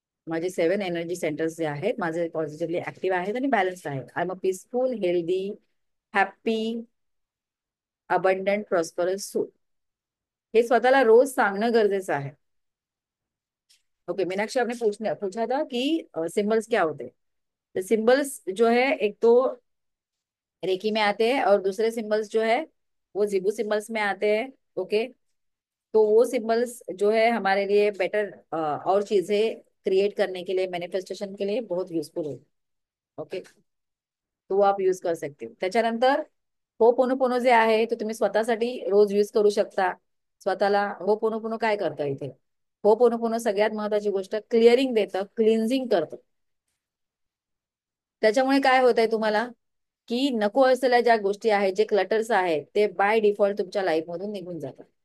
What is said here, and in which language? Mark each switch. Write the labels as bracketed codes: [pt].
[mr] माझे 7 energy centres जे आहेत माझे पॉझिटिव्हली ऍक्टिव्ह आहेत आणि बॅलन्स्ड आहेत. [en] I am a peaceful, healthy, happy, abundant, prosperous soul. [mr] हे स्वतःला रोज सांगणं गरजेचं आहे. [hi] ओके. मीनाक्षी, आपने पूछा था कि सिंबल्स क्या होते हैं. तो सिंबल्स जो है एक तो रेकी में आते हैं और दूसरे सिंबल्स जो है वो जिबू सिंबल्स में आते हैं। ओके, तो वो सिंबल्स जो है हमारे लिए बेटर और चीजें क्रिएट करने के लिए, मैनिफेस्टेशन के लिए बहुत युजफुल है। ओके, तो वो आप यूज कर सकते हो। [mr] त्याच्यानंतर होपोनोपोनो जे आहे ते तुम्ही स्वतःसाठी रोज यूज करू शकता स्वतःला। होपोनोपोनो काय करतं इथे, होपोनोपोनो सगळ्यात महत्वाची गोष्ट क्लिअरिंग देतं, क्लिन्झिंग करतं। त्याच्यामुळे काय होत आहे तुम्हाला, की नको असलेल्या ज्या गोष्टी आहेत, जे क्लटर्स आहेत, ते बाय डिफॉल्ट तुमच्या लाईफ मधून निघून जातात।